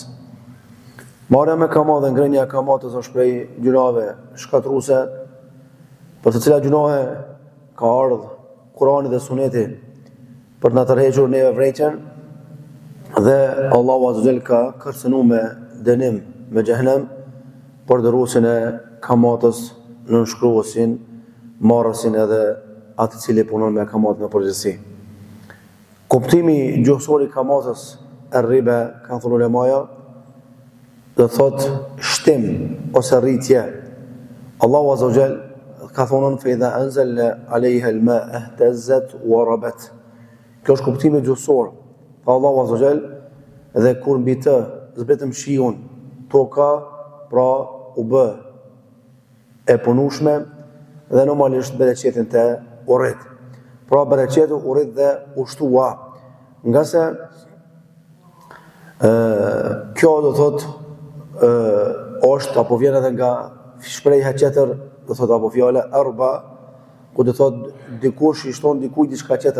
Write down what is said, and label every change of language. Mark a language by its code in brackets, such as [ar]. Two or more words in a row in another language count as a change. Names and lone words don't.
[sq] Marrja me kamat dhe ngrënia e kamatës është prej gjunave shkatruese, për të cilat gjunave ka ardhur Kurani dhe Suneti për na tërhequr neve vërejtjen, dhe Allahu [ar] عز وجل [sq] ka kërcënuar me dënim me xhehenem për dëruesin e kamatës, nënshkruesin, marrësin edhe atë i cili punon me kamatën në përgjithësi. Kuptimi gjuhësor i kamatës riba, kanë thënë ulemaja, do thot shtim ose rritje. Allahu [ar] عز وجل [sq] ka thonë [ar] فإذا أنزلنا عليها الماء اهتزت وربت. [sq] Kjo është kuptimi gjuhësor. Fa Allahu [ar] عز وجل, [sq] dhe kur mbi të zbretëm shiun, toka pra u bë e punueshme dhe normalisht bereqetin të urrit. Pra bereqeti urrit dhe ushtua. Nga se kjo do thot është apo vjen edhe nga shprehja tjetër, do thot apo fjala arba, ku do thot dikush i shton dikujt diçka tjetër.